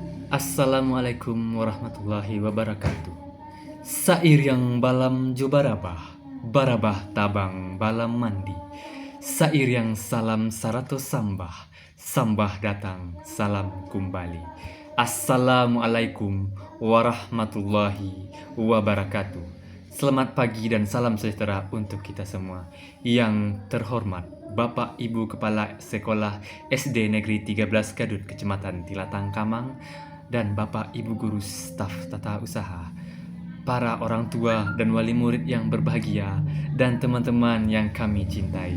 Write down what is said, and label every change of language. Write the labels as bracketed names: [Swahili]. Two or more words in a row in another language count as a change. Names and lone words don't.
[Arabic] السلام عليكم ورحمة الله وبركاته. [Minangkabau] Sair yang balam jo barabah tabang balam mandi. Sair yang salam saratus sambah, sambah datang salam kembali. [Arabic] السلام عليكم ورحمة الله وبركاته. [Indonesian] Selamat pagi dan salam sejahtera untuk kita semua. Yang terhormat Bapak Ibu Kepala Sekolah SD Negeri 13 Gadut Kecamatan Tilatang Kamang dan Bapak Ibu Guru Staf Tata Usaha, para orang tua dan wali murid yang berbahagia, dan teman-teman yang kami cintai.